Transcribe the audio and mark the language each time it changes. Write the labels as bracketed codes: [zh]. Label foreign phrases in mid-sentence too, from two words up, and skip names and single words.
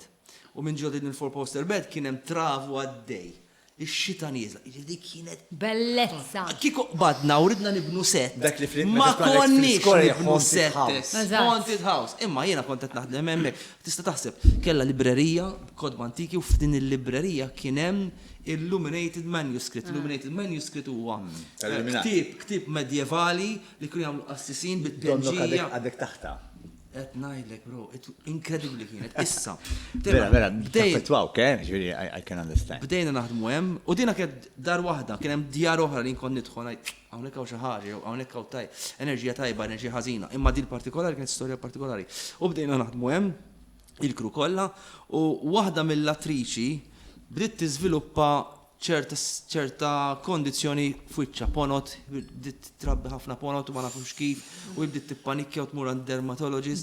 [mt] U minn ġodin il- [en] 4-poster bed [mt] kien hemm travu għaddej. Ix-xita nieżla, dik kienet bellezza. Kieku badna u ridna nibnu set. Ma konniex nibnu set. [en] Haunted House. [mt] Imma jiena kont qed naħdem hemmhekk. Tista' taħseb kellha librerija kodba antiki u f'din il-librerija kien hemm [en] illuminated manuscript. Illuminated manuscript [mt] huwa ktieb medjevali li kienu jagħmlu assisin bit-penġija. Għadek taħta. Qed ngħidlek bro, incredibly kienet. Issa. Vera, taffettwawk, ġifieri [en] I can understand. [mt] Bdejna naħdmu hemm u dina kienet dar waħda, kien hemm djar oħra li nkun nidħol ngħid hawnhekk hawn xi ħaġa jew hawnhekk hawn enerġija tajba, enerġija ħażina. Imma din partikolari kienet storja partikolari. U bdejna naħdmu hemm il-kru kollha u waħda mill-attriċi bdiet tiżviluppa ċerta kondizzjoni f'wiċċa ponot, bdiet trabbi ħafna ponot u ma nafux kif, u bdiet tippanikja u tmur għand dermatologist.